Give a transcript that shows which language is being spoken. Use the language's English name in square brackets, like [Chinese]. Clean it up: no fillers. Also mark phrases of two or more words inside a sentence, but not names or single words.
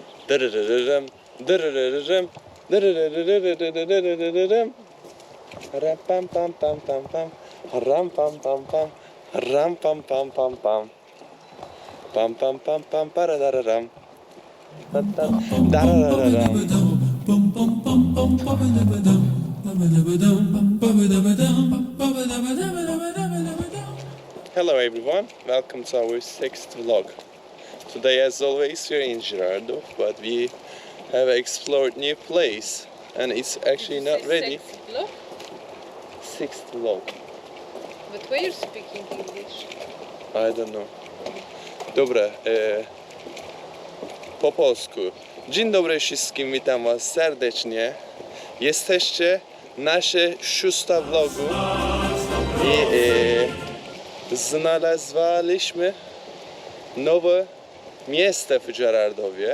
[English] Dyryryrym, dyryryrym, dyryryrym. Ram pam pam pam pam pam. Ram pam pam pam. Ram pam pam pam pam. Pam pam pam pam paradararam. Darararam. Hello everyone, welcome to our sixth vlog. Today as always we're in Girardot, but we have explored new place and it's actually not ready. Sixth vlog. But why you're speaking English? I don't know. [Polish] Dobra, po polsku. Dzień dobry wszystkim, witam was serdecznie. Jesteście nasze szósta vlogu i znalazliśmy nowe miejsce w Girardowie.